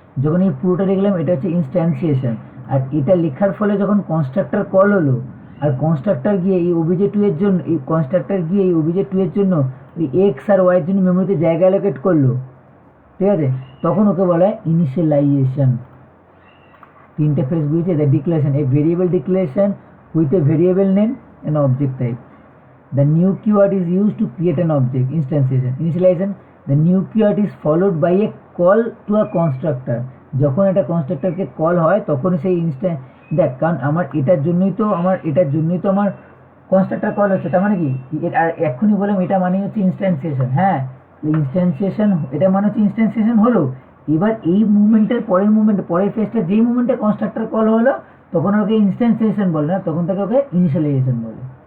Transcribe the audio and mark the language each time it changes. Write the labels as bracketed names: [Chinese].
[Bangla] যখন এই পুরোটা লিখলাম এটা হচ্ছে ইনস্ট্যান্সিয়েশন। আর এটা লেখার ফলে যখন কনস্ট্রাক্টর কল হলো, আর কনস্ট্রাক্টর গিয়ে এই OBJ2 এর জন্য, এই কনস্ট্রাক্টর গিয়ে এই OBJ2 এর জন্য ওই এক্স আর ওয়াই এর জন্য মেমোরিতে জায়গা অ্যালোকেট করলো, ঠিক আছে? তখন ওকে বলা হয় ইনিশিয়ালাইজেশন। 3টে ফেজ বুঝেছে? [English] The declaration, a variable declaration with a variable name and object type. The new keyword is used to create an object. Instantiation, initialization, the new keyword is followed by a call to a constructor. [Bangla] যখন একটা কনস্ট্রাক্টরকে call হয় তখন সেই দেখ, কারণ আমার এটার জন্যই তো আমার কনস্ট্রাক্টর কল হচ্ছে, তার মানে কি? আর এক্ষুনি বললাম এটা মানে হচ্ছে ইনস্ট্যান্সিয়েশন। হ্যাঁ, ইনস্ট্যান্সিয়েশন, এটা মানে হচ্ছে ইনস্ট্যান্সিয়েশন হলো। এবার এই মুভমেন্টের পরের ফেজটা যেই মুভমেন্টে কনস্ট্রাক্টর কল হলো তখন ওকে ইনস্ট্যান্সিয়েশন বলে না, তখন তাকে ওকে ইনিশিয়ালাইজেশন বলে।